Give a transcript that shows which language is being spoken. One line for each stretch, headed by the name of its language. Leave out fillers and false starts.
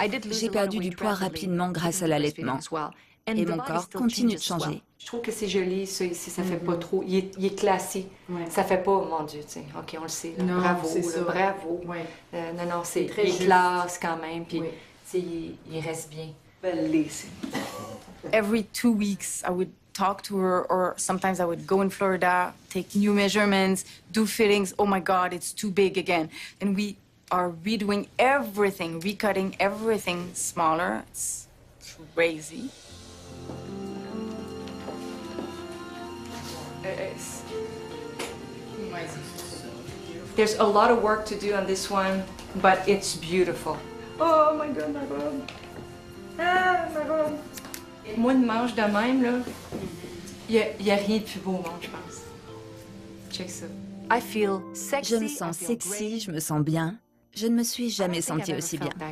French: J'ai perdu du poids rapidement grâce à l'allaitement. Et mon corps continue de changer. Je trouve que c'est joli, ça ici, ça fait pas trop. Il est classé. Ça fait pas, mon Dieu, tu sais. OK, on le sait. Là. Non, bravo, c'est là, ça. bravo. Non, c'est très juste. classe quand même, puis tu sais, il reste bien.
English: Every 2 weeks, I would talk to her, or sometimes I would go in Florida, take new measurements, do fittings. Oh my God, it's too big again. And we are redoing everything, recutting everything smaller. It's crazy. There's a lot of work to do on this one, but it's beautiful. Oh my God, my robe. Ah, my robe.
French: Moi, une manche de même, là, il y a rien de plus beau au monde, je pense. Check ça. Je me sens sexy, je me sens bien. Je ne me suis jamais sentie aussi bien.